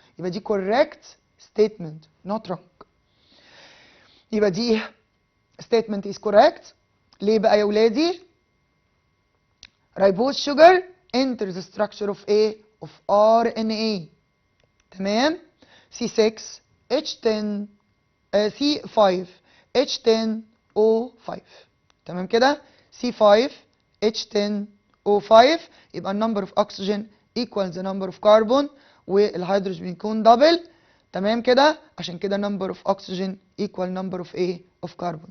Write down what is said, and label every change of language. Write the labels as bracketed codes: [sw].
[ar] يبقى دي [en] correct statement not wrong. يبقى دي statement is correct. [ar] ليه بقى يا ولادي؟ [en] ribose sugar enters the structure of A of RNA، تمام. C6H10 C5H10O5، تمام كده. C5H10O5 يبقى النمبر of oxygen equals the number of carbon [ar] والهيدروجين بيكون دبل، تمام كده. عشان كده [en] number of oxygen equal number of A of carbon.